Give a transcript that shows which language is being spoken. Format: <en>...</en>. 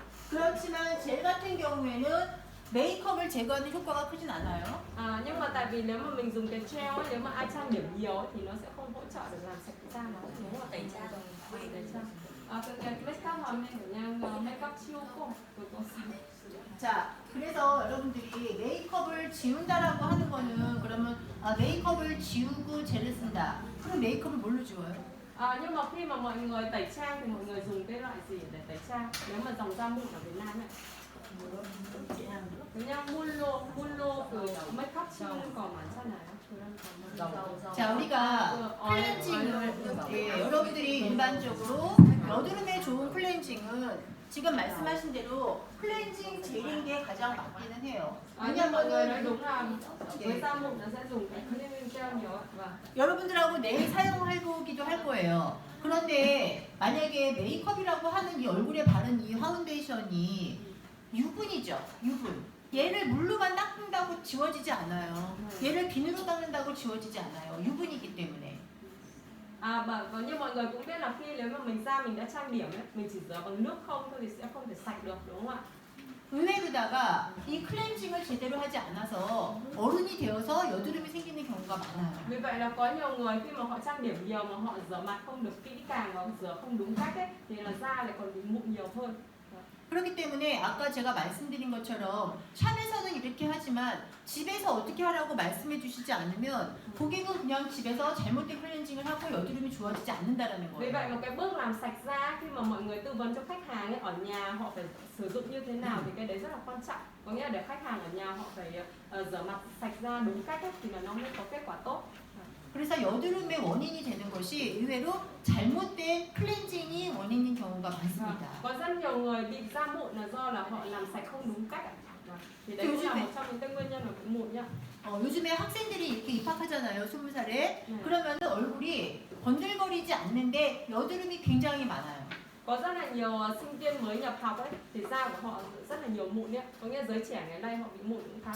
<ko>그렇지만 젤 같은 경우에는 메이크업을 제거하는 효과가 크진 않아요.</ko> <vi>Nhưng mà tại vì nếu mà mình dùng cái gel ấy, nếu mà ai trang điểm nhiều ấy, thì nó sẽ không hỗ trợ được làm sạch da nó đúng không ạ? tẩy trang. Tẩy trang. cái</vi> <ko>make up 하면 그냥 메이크업 치우고 그거 자, 그래서 여러분들이 메이크업을 지운다라고 하는 거는 그러면 메이크업을 지우고 젤을 쓴다. 그럼 메이크업을 뭘로 지워요?</ko> <vi>nhưng mà khi mà mọi người tẩy trang thì mọi người dùng cái loại gì để tẩy trang? Nếu mà dòng da mụn ở Việt Nam ấy.</vi> <ko>그냥 물로 그 메이크업 치우는 거 많잖아요. 그런 거. 자, 우리가 클렌징을 여러분들이 일반적으로 여드름에 좋은 클렌징은 지금 말씀하신 대로 클렌징 젤인 게 가장 맞기는 해요.</ko> <vi>Nhưng mọi người nói</vi> <ko>왜냐면은</ko> <vi>đúng là với da mụn nó sẽ dùng cái cleansing gel nhiều ạ. Vâng.</vi> <ko>여러분들하고 내일 사용해보기도 할 거예요. 그런데 만약에 메이크업이라고 하는 이 얼굴에 바른 이 파운데이션이 유분이죠. 유분. 얘를 물로만 닦는다고 지워지지 않아요. 얘를 비누로 닦는다고 지워지지 않아요. 유분이기 때문에.</ko> <vi>Như mọi người cũng biết là khi nếu mà mình đã trang điểm ấy, mình chỉ rửa bằng nước không thôi thì sẽ không thể sạch được đúng không ạ?</vi> <ko>의외로다가 이 클렌징을 제대로 하지 않아서 어른이 되어서 여드름이 생기는 경우가 많아요.</ko> <vi>Vì vậy là có nhiều người khi mà họ trang điểm nhiều mà họ rửa mặt không được kỹ càng và rửa không đúng cách ấy, thì là da lại còn bị mụn nhiều hơn.</vi> <ko>그렇기 때문에 아까 제가 말씀드린 것처럼 샵에서는 이렇게 하지만 집에서 어떻게 하라고 말씀해 주시지 않으면 고객은 그냥 집에서 잘못된 클렌징을 하고 여드름이 좋아지지 않는다라는</ko> <vi>Vì vậy</vi> <ko>거예요.</ko> <vi>một cái bước làm sạch da khi mà mọi người tư vấn cho khách hàng ấy, ở nhà họ phải sử dụng như thế nào thì cái đấy rất là quan trọng. Có nghĩa là để khách hàng ở nhà họ phải rửa mặt sạch da đúng cách ấy, thì là nó mới có kết quả tốt.</vi> <ko>그래서 여드름의 원인이 되는 것이 의외로 잘못된 클렌징이 원인인 경우가 많습니다.</ko> <vi>Có rất nhiều người bị da mụn là do là họ làm sạch không đúng cách ạ. Thì đấy cũng là một trong những cái nguyên nhân của cái mụn nhá.</vi> <ko>요즘에 학생들이 이렇게 입학하잖아요, 20살에. 그러면 얼굴이 번들거리지 않는데 여드름이 굉장히 많아요.</ko> <vi>Có rất là nhiều sinh viên mới nhập học ấy thì da của họ rất là nhiều mụn ấy. Có nghĩa là giới trẻ ngày nay họ bị mụn cũng khá là</vi>